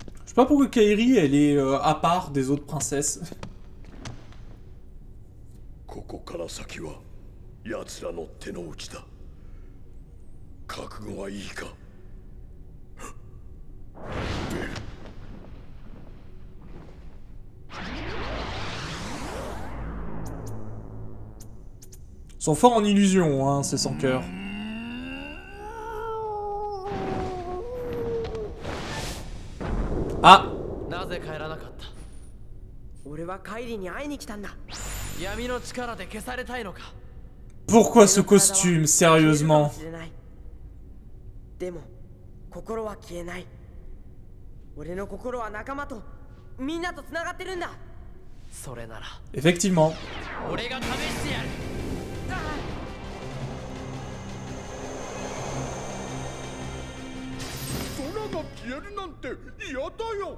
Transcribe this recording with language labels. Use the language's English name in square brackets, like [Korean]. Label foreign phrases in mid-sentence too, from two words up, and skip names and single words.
[French] sais pas pourquoi Kairi, elle est à part des autres princesses. [Japanese] ここから先は奴らの手の内だ。覚悟はいいか。 [French] Ils sont forts en illusion, hein, ces sans cœur. Ah! [Japanese] なぜ帰らなかった？俺はカイリに会いに来たんだ。闇の力で消されたいのか？ [French] Pourquoi ce costume, sérieusement? [Japanese] でも心は消えない。俺の心は仲間とみんなとつながってるんだ。それなら [French] Effectivement. [Japanese] 俺が試してやる。空が消えるなんて嫌だよ。